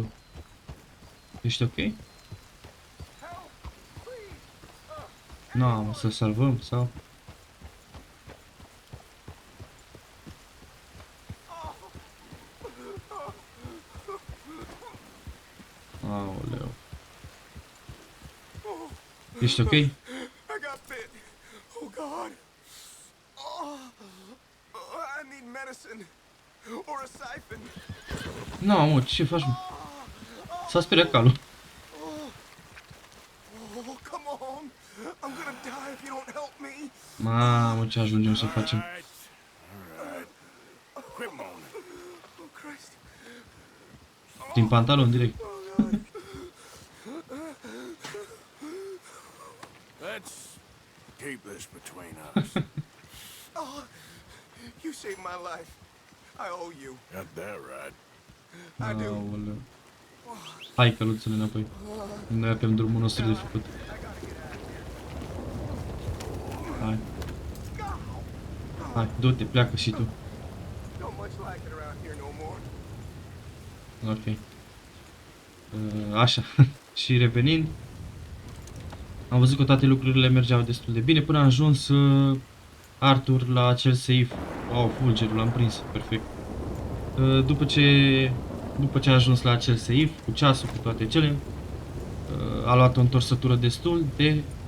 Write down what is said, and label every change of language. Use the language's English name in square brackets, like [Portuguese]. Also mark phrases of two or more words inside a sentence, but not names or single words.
[Romanian] Ești ok? Mă, să salvăm sau? Aoleu. Ești ok? [English] I got bit. Oh God. I need medicine or a siphon. [Romanian] Mă, ce faci, mă? S-a speriat calul. [English] Oh, come on. I'm gonna die if you don't help me. [Romanian] Mamă, ce ajungem să facem? [English] Alright. Quit moaning. Oh, Christ. [Romanian] Din pantalon direct. [English] Oh, God. Let's keep this between us. Oh, you saved my life. I owe you. Got that right. I do. [Romanian] Aoleu. Hai, căluțule, înapoi. Noi avem drumul nostru de făcut. Hai. Hai, du-te, pleacă și tu. [English] Don't much like it around here no more. [Romanian] Ok. Așa. Și revenind, am văzut că toate lucrurile mergeau destul de bine până a ajuns Arthur la acel safe. Wow, fulgerul l-am prins, perfect. După ce a ajuns la acel safe, cu ceasul, cu toate cele, a luat o întorsătură destul de...